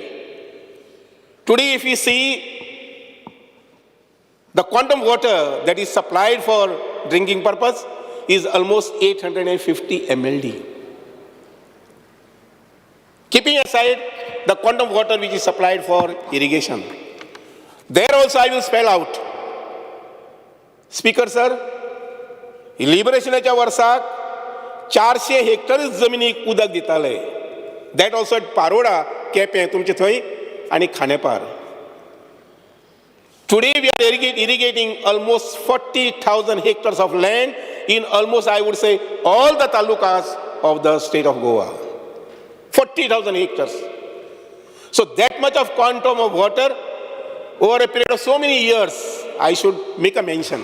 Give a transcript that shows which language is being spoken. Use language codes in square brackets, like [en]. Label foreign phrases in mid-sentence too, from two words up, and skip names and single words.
[en] Today, if we see the quantum water that is supplied for drinking purpose is almost 850 mld. Keeping aside the quantum water which is supplied for irrigation, there also I will spell out. Speaker sir, [kok] liberationच्या वर्साक 400 हेक्टर जमिनीक उदक दिताले. [en] That also at Paroda, [kok] केपें तुमचे थंय आणि खांडेपार. [en] Today we are irrigating almost 40,000 hectares of land in almost, I would say, all the talukas of the state of Goa. 40,000 hectares. So that much of quantum of water over a period of so many years, I should make a mention.